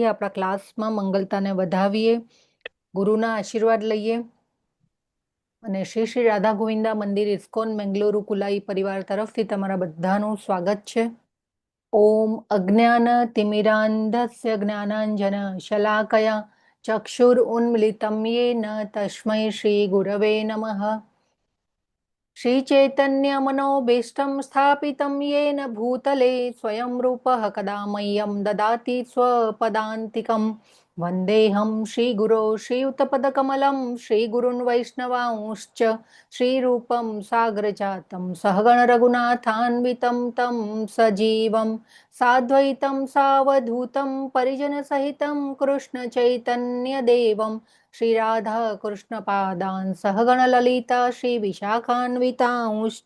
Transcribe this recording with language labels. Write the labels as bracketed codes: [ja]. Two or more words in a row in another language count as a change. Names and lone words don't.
[gu] આપણા ક્લાસમાં મંગલતાને વધાવીએ, ગુરુના આશીર્વાદ લઈએ અને શ્રી રાધા ગોવિંદા મંદિર ઇસ્કોન મેંગલુરુ કુલાઈ પરિવાર તરફથી તમારા બધાનું સ્વાગત છે. [sa] ઓમ અજ્ઞાન તિમિરાંધસ્ય જ્ઞાનાંજન શલાકયા ચક્ષુર ઉન્મિલિતમ યેન તસ્મૈ શ્રી ગુરવે નમઃ. श्री चैतन्य मनोभीष्टं स्थापितं येन भूतले स्वयं रूपः कदा मह्यं ददाति स्वपदान्तिकं. वन्देऽहं श्रीगुरो श्रीयुतपदकमलं श्रीगुरुन् वैष्णवांश्च श्रीरूपं साग्रजातं सहगण रघुनाथान्वितं तं सजीवं साद्वैतं सावधूतं परिजनसहितं कृष्णचैतन्यदेवं श्री राधा कृष्ण पादान् सहगण ललिता श्री विशाखान्वितांश्च.